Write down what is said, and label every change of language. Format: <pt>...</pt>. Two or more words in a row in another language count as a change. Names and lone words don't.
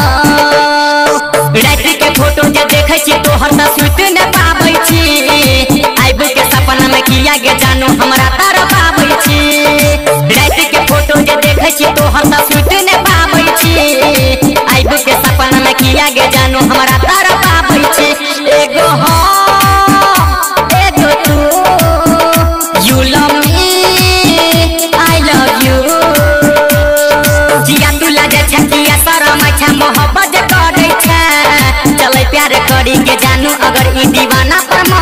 <mai>रात के फोटो जे देखै छी तोहर त सुत न पाबै छी आइब के सपना में किया गे जानू हमरा तर पाबै छी रात के फोटो जे देखै छी तोहर त सुत न पाबै छी आइब के सपना में किया गे जानू हमरा तर पाबै छी एगो हम एगो तू</mai> <en>you love me I love you</en> <mai>जिया तू लजा छे किया शरम छे मोहब्बत करे छे चल प्यार करी के जानू अगर ई दीवाना</mai>